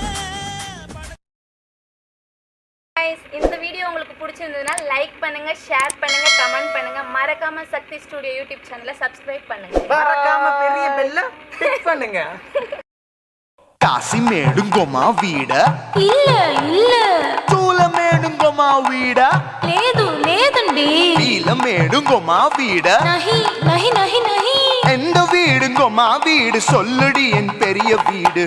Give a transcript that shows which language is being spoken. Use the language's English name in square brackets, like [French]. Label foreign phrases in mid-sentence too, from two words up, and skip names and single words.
[Tamil] Guys, இந்த வீடியோ உங்களுக்கு பிடிச்சிருந்ததுன்னா லைக் பண்ணுங்க, ஷேர் பண்ணுங்க, கமெண்ட் பண்ணுங்க, மறக்காம சக்தி ஸ்டுடியோ யூடியூப் சேனலை சப்ஸ்கிரைப் பண்ணுங்க. மறக்காம பெரிய பெல்ல கிளிக் பண்ணுங்க. காசி மேடுங்கோமா வீட இல்ல இல்ல தூல மேடுங்கோமா வீட [Telugu] లేదు లేదండి [Tamil] நீல மேடுங்கோமா வீட [Hindi] नहीं नहीं नहीं नहीं [Tamil] எந்த வீடுங்கோமா வீடு சொல்லுடி என் பெரிய வீடு